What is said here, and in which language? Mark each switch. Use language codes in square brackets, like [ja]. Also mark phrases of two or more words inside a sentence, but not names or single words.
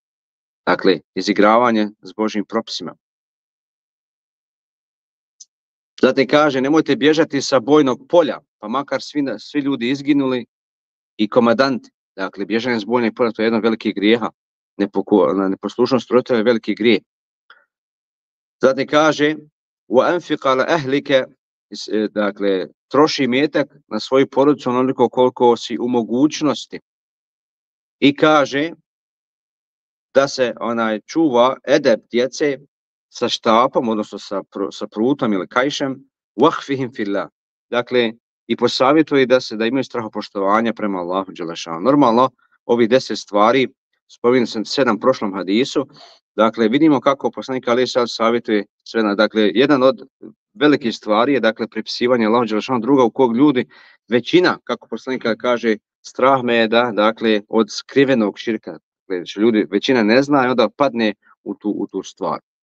[bs] Dakle, izigravanje s Božjim propisima. Zatim kaže, nemojte bježati sa bojnog polja, pa makar svi ljudi izginuli i komadanti. Dakle, bježanje s bojnog polja, to je jedan veliki grijeha. Neposlušnost roditelja je veliki grijeh. Zatim kaže, [ar] وَأَنْفِقَ عَلَى أَهْلِكَ, [bs] dakle, troši imetak na svoju porodicu onoliko koliko si u mogućnosti. I kaže da se čuva edeb djece sa štapom, odnosno sa prutom ili kajšem, [ar] وَحْفِهِمْ فِي اللَّهِ. [bs] Dakle, i posavjetuje da imaju strahopoštovanja prema Allahu dželešanu. Normalno, ovih 10 stvari, spomenuo sam 7 prošlom hadisu, dakle, vidimo kako poslanik [ar] عليه الصلاة [bs] savjetuje sve. Dakle, jedan od velikih stvari je, dakle, pripisivanje Allahu dželešanu druga u kog ljudi, većina, kako poslanik kaže, strah me je da, dakle, od skrivenog širka, ljudi, većina ne zna i onda padne u tu stvar.